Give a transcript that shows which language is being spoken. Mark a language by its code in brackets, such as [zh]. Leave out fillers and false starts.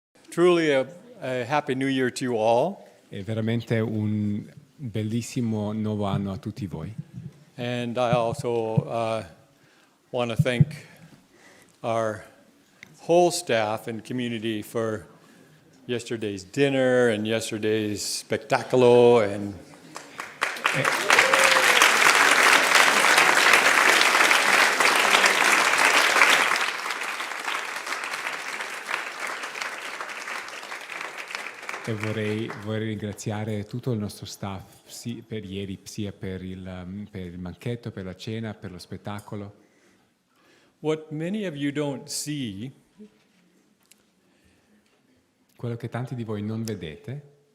[en] truly a Happy New Year to you all. [it] È veramente un bellissimo nuovo anno a tutti voi. [en] And I also want to thank our whole staff and community for yesterday's dinner and yesterday's spectaculo and [it] E vorrei ringraziare tutto il nostro staff per ieri, sia per il banchetto, per la cena, per lo spettacolo. [en] what many of you don't see [it] Quello che tanti di voi non vedete